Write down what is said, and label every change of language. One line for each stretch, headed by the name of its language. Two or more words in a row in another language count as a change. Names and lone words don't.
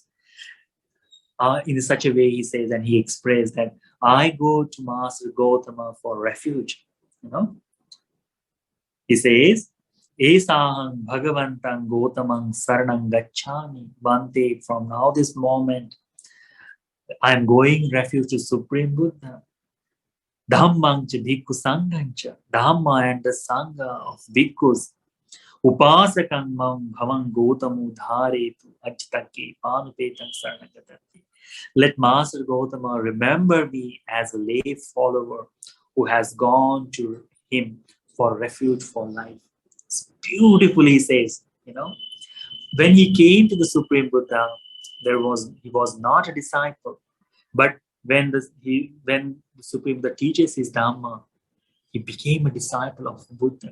English: In such a way, he says, and he expressed that I go to Master Gautama for refuge. He says,
Pali: Esahang Bhagavantang Gautamang Saranang Gacchami Bhante.
English: From now this moment, I am going refuge to Supreme Buddha.
Pali: Dhammang cha bhikkhu sanghancha.
English: Dhamma and the Sangha of bhikkhus.
Pali: Upasakang mam bhavang Gautamu dharetu ajitake panupetang saranagatati.
English: Let Master Gautama remember me as a lay follower who has gone to him for refuge for life. It's beautifully says, when he came to the Supreme Buddha, he was not a disciple, but when the Supreme Buddha teaches his Dhamma, he became a disciple of Buddha.